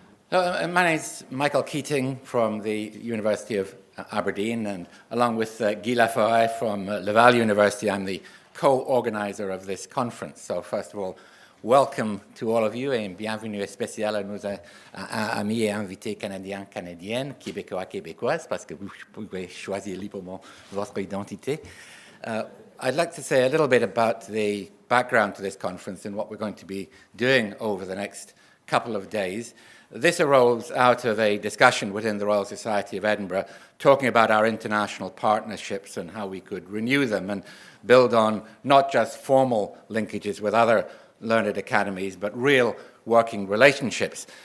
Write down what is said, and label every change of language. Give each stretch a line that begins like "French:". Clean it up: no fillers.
English: Hello, my name is Michael Keating from the University of Aberdeen, and along with Guy Laforêt from Laval University, I'm the co-organizer of this conference. So first of all, welcome to all of you
French: et bienvenue spécial à nos amis et invités canadiens, canadiennes, québécois, québécoises, parce que vous pouvez choisir librement votre identité.
English: I'd like to say a little bit about the background to this conference and what we're going to be doing over the next couple of days. This arose out of a discussion within the Royal Society of Edinburgh talking about our international partnerships and how we could renew them and build on not just formal linkages with other learned academies, but real working relationships.